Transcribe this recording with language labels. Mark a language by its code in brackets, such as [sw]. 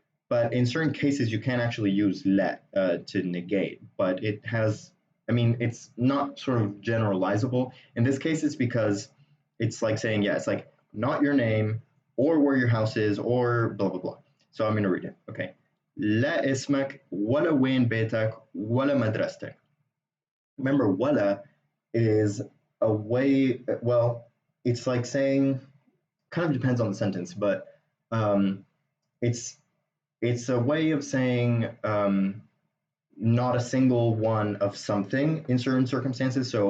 [en] But in certain cases, you can actually use la to negate, but it has I mean, it's not sort of generalizable. In this case, it's because it's like saying, yeah, it's like not your name or where your house is or blah, blah, blah. So I'm going to read it. Okay. [ar] لا اسمك ولا وين بيتك ولا مدرستك. [en] Remember, wala is a way, well, it's like saying, kind of depends on the sentence, but um, it's it's a way of saying not a single one of something in certain circumstances.